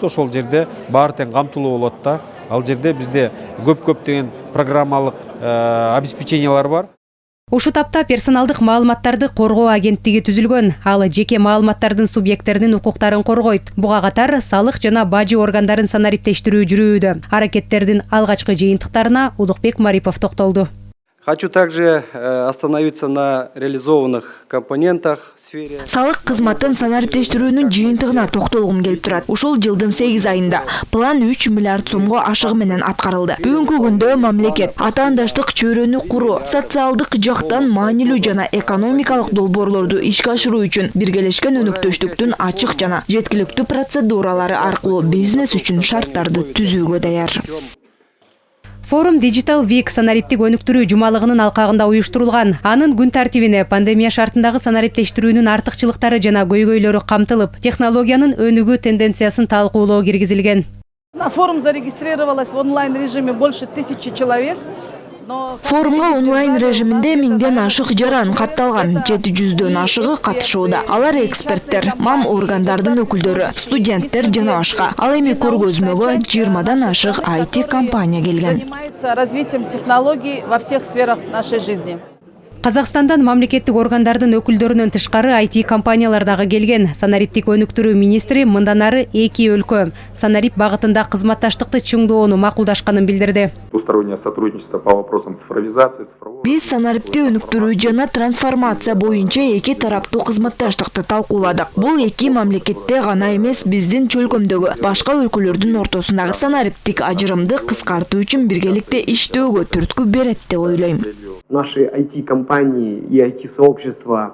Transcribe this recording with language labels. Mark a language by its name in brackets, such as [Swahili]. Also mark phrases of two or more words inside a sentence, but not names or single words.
[Kyrgyz] Ошол жерде баары тең камтылуу болот да. Ал жерде бизде көптөгөн программалык обеспечениялар бар. Ушу тапта персоналдык маалыматтарды коргоо агенттиги түзүлгөн. Ал жеке маалыматтардын субъекттеринин укуктарын коргойт. Буга катар салык жана бажы органдарын санариптештирүү жүрүүдө. Аракеттердин алгачкы жыйынтыктарына Улукбек Марипов токтолду. [Russian] Хочу также остановиться на реализованных компонентах в сфере. [Kyrgyz] Салык кызматын санариптештирүүнүн жыйынтыгына токтолгум келип турат. Ушул жылдын 8 айында план 3 миллиард сомго ашыгы менен аткарылды. Бүгүнкү күндө мамлекет атаандаштык чөйрөнү куруу, социалдык жактан маанилүү жана экономикалык долбоорлорду ишке ашыруу үчүн биргелешкен өнөктөштүктүн ачык жана жеткиликтүү процедуралары аркылуу бизнес үчүн шарттарды түзүүгө даяр. Форум Digital Week санариптик өнүктүрүү жумалыгынын алкагында уюштурулган. Анын күн тартибине пандемия шартындагы санариптештирүүнүн артыкчылыктары жана көйгөйлөрү камтылып, технологиянын өнүгүү тенденциясын талкуулоо киргизилген. [Russian] На форум зарегистрировалось в онлайн режиме больше 1000 человек. [Kyrgyz] Форумга онлайн режиминде 1000ден ашык жаран катталган, 700дөн ашыгы катышууда. Алар эксперттер, мам органдардын өкүлдөрү, студенттер жана башка. Ал эми көргөзмөгө 20дан ашык IT компания келген. [Russian] Занимается развитием технологий во всех сферах нашей жизни. [Kyrgyz] Казакстандан мамлекеттик органдардын өкүлдөрүнөн тышкары IT компаниялар дагы келген. Санариптик өнүктүрүү министри мындан ары эки өлкө санарip багытында кызматташтыкты чыңдоону макулдашканын билдирди. [Russian] Двустороннее сотрудничество по вопросам цифровизации, цифрового... [Kyrgyz] Биз санарипти өнүктүрүү жана трансформация боюнча эки тараптуу кызматташтыкты талкууладык. Бул эки мамлекетте гана эмес, биздин чөлкөмдөгү башка өлкөлөрдүн ортосундагы санариптик ажырымды кыскартуу үчүн биргеликте иштөөгө түрткү берет деп ойлойм. [Russian] Наши IT-компании и IT-сообщества.